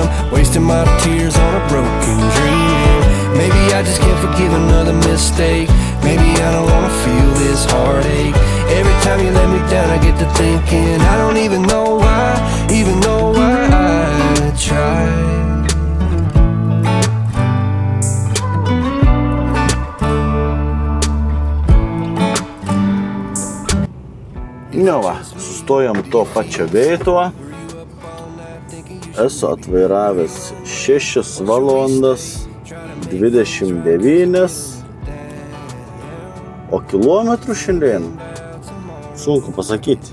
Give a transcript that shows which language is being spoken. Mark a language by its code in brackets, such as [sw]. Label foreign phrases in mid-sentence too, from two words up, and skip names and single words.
[en] Wasting my tears on a broken dream. Maybe I just can't forgive another mistake. Maybe I don't wanna feel this heartache. Every time you let me down I get to thinking I don't even know why I tried. [lt] Nu va, sustojam to pačio vieto. Esu atvairavęs 6 valandas 29, o kilometrų šiandien sunku pasakyti.